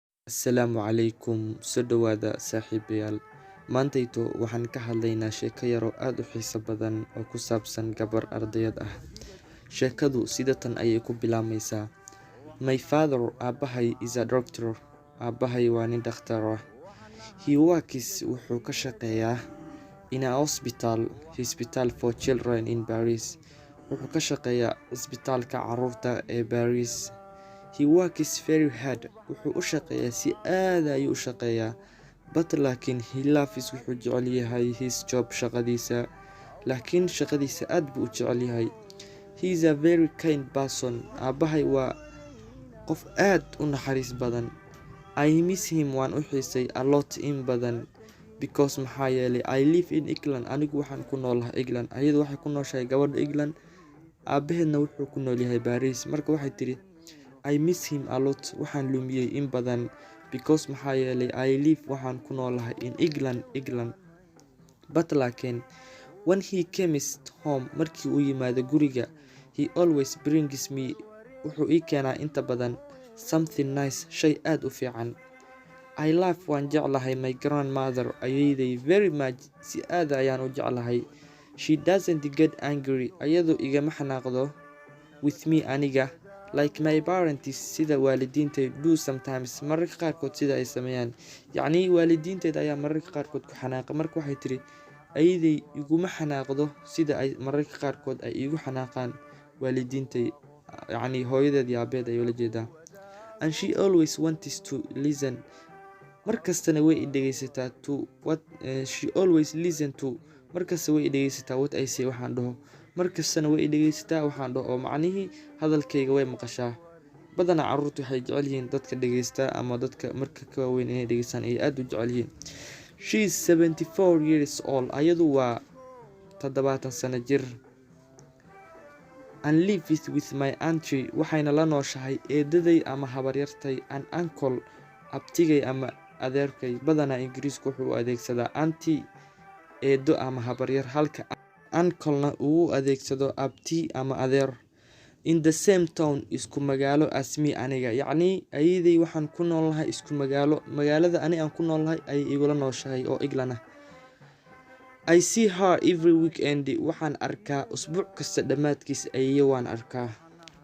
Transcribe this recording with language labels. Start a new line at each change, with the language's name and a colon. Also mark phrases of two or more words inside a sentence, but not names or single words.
Somali: Asalaamu calaykum soo dhawaada saaxiibayaal. Maantayto waxaan ka hadlaynaa sheeko yar oo aad u xiiso badan oo ku saabsan gabar ardayad ah. Sheekadu sidatan ayay ku bilaabmaysaa.
English: My father, aabahay, is a doctor.
Somali: Aabahay waa nin dhakhtar ah.
English: He works
Somali: wuxuu ka shaqeeyaa
English: in a hospital for children in Paris.
Somali: Wuxuu ka shaqeeyaa isbitaalka carruurta ee Paris.
English: He works very hard.
Somali: Wuxuu u shaqeeyaa si aad ayuu u shaqeeyaa.
English: But laakiin he loves
Somali: wuxuu jecel yahay
English: his job shaqadiisa.
Somali: Laakiin shaqadiisa aad buu u jecel yahay.
English: He is a very kind person.
Somali: Aabahay waa qof aad u naxariis badan.
English: I miss him
Somali: waan u xiisay
English: a lot
Somali: in badan.
English: Because
Somali: maxaa yeelay
English: I live in England.
Somali: Anigu waxaan ku noolahay England. Ayadu waxay ku nooshahay gabadha England. Aabaheedna wuxuu ku nool yahay Paris. Marka waxay tiri
English: I miss him a lot.
Somali: Waxaan lumiyay in badan. Because maxaa yeelay
English: I live
Somali: waxaan ku noolahay
English: in England.
Somali: But laakiin
English: when he comes home
Somali: markii uu yimaado guriga
English: he always brings me
Somali: wuxuu ii keenaa inta badan
English: something nice
Somali: shay aad u fiican.
English: I love
Somali: waan jeclahay
English: my grandmother
Somali: ayeeday
English: very much
Somali: si aad ayaan u jeclahay.
English: She doesn't get angry
Somali: ayadu igama xanaaqdo
English: with me
Somali: aniga
English: like my parents
Somali: sida waalidiintay
English: do sometimes
Somali: mararka qaarkood sida ay sameeyaan. Yacni waalidiinteed ayaa mararka qaarkood ku xanaaqa. Marka waxay tiri ayeeday iguma xanaaqdo sida ay mararka qaarkood ay igu xanaaqaan waalidiintay. Yacni hooyadeed iyo aabeed ayuu la jeedaa.
English: And she always wants to listen.
Somali: Markastana way dhegeysataa
English: to what she always listen to.
Somali: Markasta way dhegeysataa
English: what I say
Somali: waxaan dhaho. Markastana way dhegeysataa waxaan dhaho oo macnihii hadalkayga way maqashaa. Badanaa carruurtu waxay jecel yihiin dadka dhegeysta ama dadka marka ka weyn inay dhegeystaan ay aad u jecel yihiin.
English: She is 74 years old.
Somali: Ayadu waa 70 sano jir.
English: And lives with my auntie.
Somali: Waxayna la nooshahay eedaday ama habaryartay
English: an uncle
Somali: abtigay ama adeerkay. Badanaa Ingiriisku wuxuu u adeegsadaa auntie eedo ama habaryar halka uncle-na uu u adeegsado abti ama adeer.
English: In the same town
Somali: isku magaalo
English: as me aniga.
Somali: Yacni ayeeday waxaan ku noolahay isku magaalo. Magaalada aan ku noolahay ay igula nooshahay oo England ah.
English: I see her every weekend.
Somali: Waxaan arkaa usbuuc kasta dhamaadkiis ayeeyo waan arkaa.